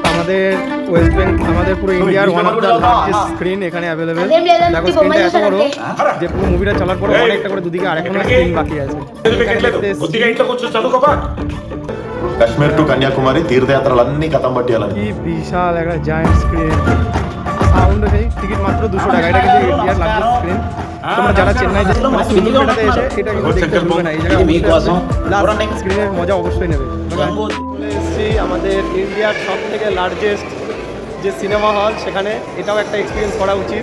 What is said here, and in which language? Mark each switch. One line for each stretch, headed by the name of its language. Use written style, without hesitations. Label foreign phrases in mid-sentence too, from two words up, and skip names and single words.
Bangla: আমাদের ওয়েস্ট বেঙ্গল আমাদের পুরো ইন্ডিয়ার
English: one of the largest screen
Bangla: এখানে অ্যাভেলেবেল। দেখো স্ক্রিনটা এত বড় যে পুরো মুভিটা চলার পরে অনেকটা করে দুদিকে আরেকটা স্ক্রিন বাকি আছে।
Telugu: కాశ్మీర్ టు కన్యాకుమారి తీర్థయాత్రలన్నీ కథం పట్టేయాలని
Bangla: কি বিশাল একটা
English: giant screen.
Bangla: সাউন্ড নেই, টিকিট মাত্র 200 টাকা। এটা কিন্তু ইন্ডিয়ার
English: largest screen.
Bangla: তোমরা যারা চেন্নাই যেতে মানে সিনেমাটাতে এসে এটা কিন্তু দেখতে ভুলবে না। এই জায়গায় স্ক্রিনের মজা অবশ্যই নেবে। চলে এসেছি আমাদের ইন্ডিয়ার সব থেকে লার্জেস্ট যে সিনেমা হল, সেখানে এটাও একটা এক্সপিরিয়েন্স করা উচিত।